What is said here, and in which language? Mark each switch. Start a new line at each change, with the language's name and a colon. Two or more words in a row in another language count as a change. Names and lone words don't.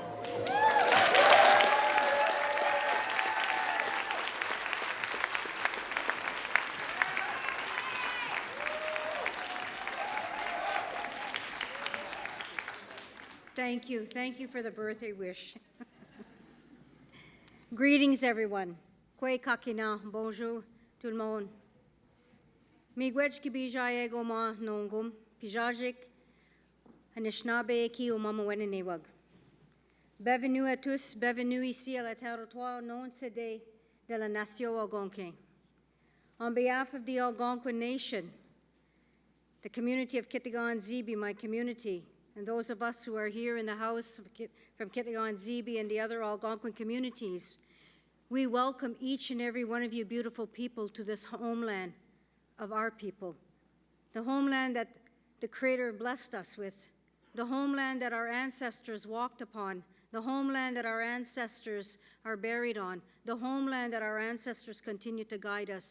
English: Thank you. Thank you for the birthday wish. Greetings, everyone.
Algonquin: Kwe kakina,
French: bonjour, tout le monde.
Algonquin: Miigwech ki bijaye goma nongum, pijajik, Anishinaabe ki o mama wenenewag.
French: Bienvenue à tous, bienvenue ici à la territoire non cédé de la nation Algonquin.
English: On behalf of the Algonquin Nation, the community of Kitigan-Zibi, my community, and those of us who are here in the house from Kitigan-Zibi and the other Algonquin communities, we welcome each and every one of you beautiful people to this homeland of our people, the homeland that the Creator blessed us with, the homeland that our ancestors walked upon, the homeland that our ancestors are buried on, the homeland that our ancestors continue to guide us.